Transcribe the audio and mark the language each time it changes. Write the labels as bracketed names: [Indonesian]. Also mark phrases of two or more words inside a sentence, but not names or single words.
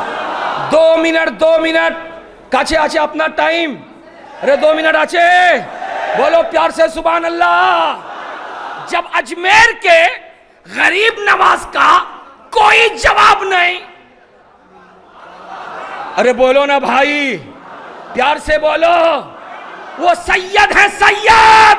[Bangla] 2 منٹ কাছে আছে আপনার টাইম, [Urdu] ارے 2 منٹ আছে, بولو پیار سے سبحان اللہ. جب اجمیر کے غریب نواز کا کوئی جواب نہیں، ارے بولو نا بھائی، پیار سے بولو، وہ سید ہے سید.